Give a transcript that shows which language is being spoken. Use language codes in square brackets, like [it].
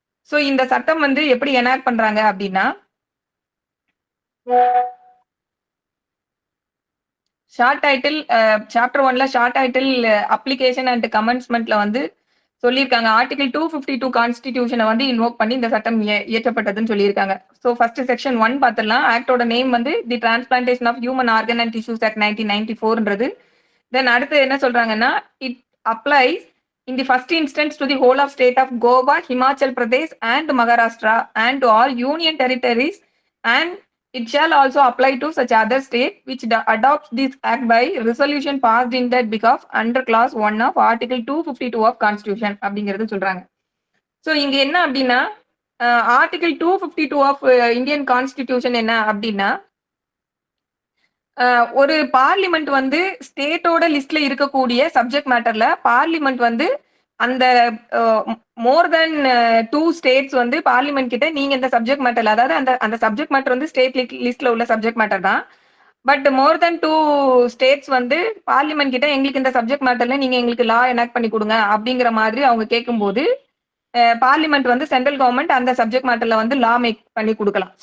[ta] So இந்த சட்டம் எப்படி எனாக்ட் பண்றாங்க அப்படின்னா short title chapter 1ல short title application and கமென்ஸ்மெண்ட்ல சொல்லியிருக்காங்க. ஆர்டிகல் 252 கான்ஸ்டிடியூஷனை இன்வோக் பண்ணி இந்த சட்டம் இயற்றப்பட்டதுன்னு சொல்லியிருக்காங்க. ஸோ ஃபர்ஸ்ட் செக்ஷன் 1 பார்த்துடலாம். ஆக்டோட name the transplantation of human organ and tissues act 1994. தென் அடுத்து என்ன சொல்றாங்கன்னா [en] it applies in the first instance to the whole of state of Goa, Himachal Pradesh and Maharashtra and to all union territories, and it shall also apply to such other state which adopts this act by resolution passed in that behalf under clause 1 of article 252 of constitution [ta] அப்படிங்கிறது சொல்றாங்க. So இங்க என்ன அப்படின்னா article 252 of Indian constitution என்ன அப்படின்னா ஒரு parliament ஸ்டேட்டோட லிஸ்ட்ல இருக்கக்கூடிய சப்ஜெக்ட் மேட்டர்ல பார்லிமெண்ட் அந்த மோர் தென் 2 ஸ்டேட்ஸ் பார்லிமெண்ட் கிட்ட நீங்க இந்த சப்ஜெக்ட் மேட்டர்ல, அதாவது அந்த சப்ஜெக்ட் மேட்டர் ஸ்டேட் லிஸ்ட்ல உள்ள சப்ஜெக்ட் மேட்டர் தான், but more then 2 states parliament கிட்ட எங்களுக்கு இந்த சப்ஜெக்ட் மேட்டர்ல நீங்க எங்களுக்கு லா எனாக்ட் பண்ணி கொடுங்க அப்படிங்கிற மாதிரி அவங்க கேட்கும்போது பார்லிமெண்ட் சென்ட்ரல் கவர்மெண்ட் அந்த சப்ஜெக்ட் மேட்டர்ல லா மேக் பண்ணி கொடுக்கலாம்.